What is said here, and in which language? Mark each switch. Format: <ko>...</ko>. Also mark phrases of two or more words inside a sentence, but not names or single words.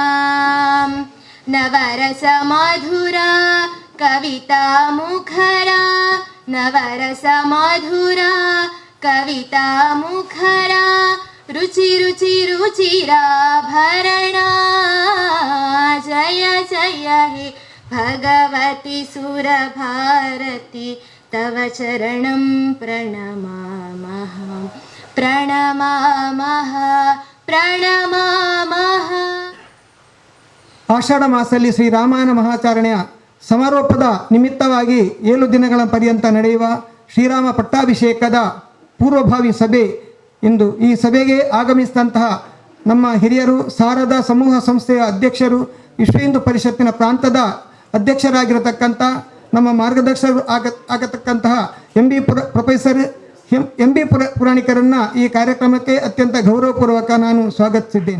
<sa>ನವರಸ ಮಧುರಾ ಕವಿತಾ ಮುಖರಾ ನವರಸ ಮಧುರಾ ಕವಿತಾ ಮುಖರಾ ರುಚಿ ರುಚಿ ರುಚಿರಾಭರಣ ಜಯ ಜಯ ಹೇ ಭಗವತಿ ಸುರಭಾರತಿ ತವ ಚರಣಂ ಪ್ರಣಮಾಮಃ ಪ್ರಣಮಾಮಃ ಪ್ರಣಮಾಮಃ.</sa> <kn>ಆಷಾಢ ಮಾಸದಲ್ಲಿ ಶ್ರೀರಾಮಾಯಣ ಮಹಾಚಾರಣೆಯ ಸಮಾರೋಪದ ನಿಮಿತ್ತವಾಗಿ 7 ದಿನಗಳ ಪರ್ಯಂತ ನಡೆಯುವ ಶ್ರೀರಾಮ ಪಟ್ಟಾಭಿಷೇಕದ ಪೂರ್ವಭಾವಿ ಸಭೆ ಇಂದು. ಈ ಸಭೆಗೆ ಆಗಮಿಸಿದಂತಹ ನಮ್ಮ ಹಿರಿಯರು, ಶಾರದಾ ಸಮೂಹ ಸಂಸ್ಥೆಯ ಅಧ್ಯಕ್ಷರು, ವಿಶ್ವ ಹಿಂದೂ ಪರಿಷತ್ತಿನ ಪ್ರಾಂತದ ಅಧ್ಯಕ್ಷರಾಗಿರತಕ್ಕಂಥ ನಮ್ಮ ಮಾರ್ಗದರ್ಶಕರು ಆಗತಕ್ಕಂತಹ ಪ್ರೊಫೆಸರ್ ಎಂ ಬಿ ಪುರಾಣಿಕರನ್ನು ಈ ಕಾರ್ಯಕ್ರಮಕ್ಕೆ ಅತ್ಯಂತ ಗೌರವಪೂರ್ವಕ ನಾನು ಸ್ವಾಗತಿಸಿದ್ದೇನೆ.</kn>